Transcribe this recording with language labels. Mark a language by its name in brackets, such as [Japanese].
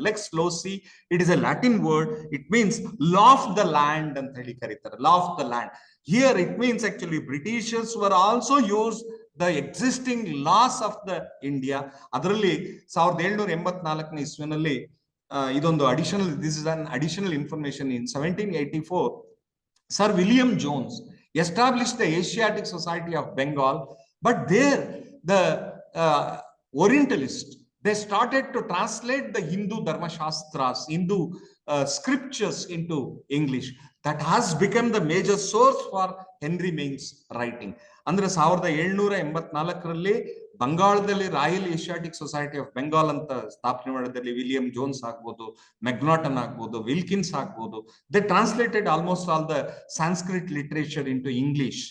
[English] Lex loci, it is a Latin word. It means law of the land [Kannada] ಅಂತ ಹೇಳಿ ಕರೀತಾರೆ. [English] Law of the land. Here it means actually Britishers were also use the existing laws of the India. [Kannada] ಅದರಲ್ಲಿ 1784 ಇಸ್ವಿನಲ್ಲಿ ಇದೊಂದು additional, [English] This is an additional information. In 1784 Sir William Jones established the Asiatic Society of Bengal, but there the Orientalists, they started to translate the Hindu Dharma Shastras, Hindu scriptures into English. That has become the major source for Henry Main's writing. [Kannada] ಅಂದ್ರೆ 1784ರಲ್ಲಿ ಬಂಗಾಳದಲ್ಲಿ royal Asiatic society of Bengal ಅಂತ ಸ್ಥಾಪನೆ ಮಾಡಿದಲ್ಲಿ William Jones ಆಗ್ಬೋದು, ಮೆಗ್ನಾಟನ್ ಆಗ್ಬೋದು, Wilkins ಆಗ್ಬೋದು, [English] They translated almost all the Sanskrit literature into English.